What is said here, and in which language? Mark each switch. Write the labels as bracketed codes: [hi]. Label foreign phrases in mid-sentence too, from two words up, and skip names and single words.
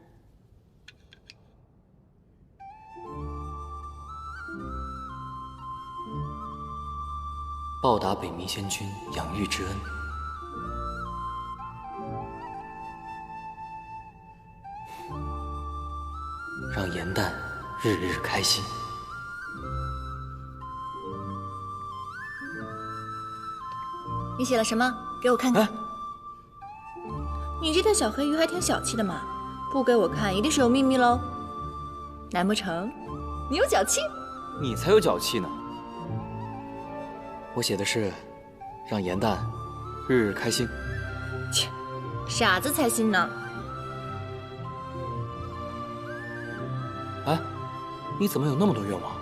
[zh] 報答北冥仙君養育之恩，讓顏淡日日開心。你寫了什麼？給我看看。你這條小黑魚還挺小氣的嘛，不給我看一定是有秘密嘍。難不成你有腳氣？你才有腳氣呢。我寫的是讓顏淡日日開心。切，傻子才信呢。哎，你怎麼有那麼多願望？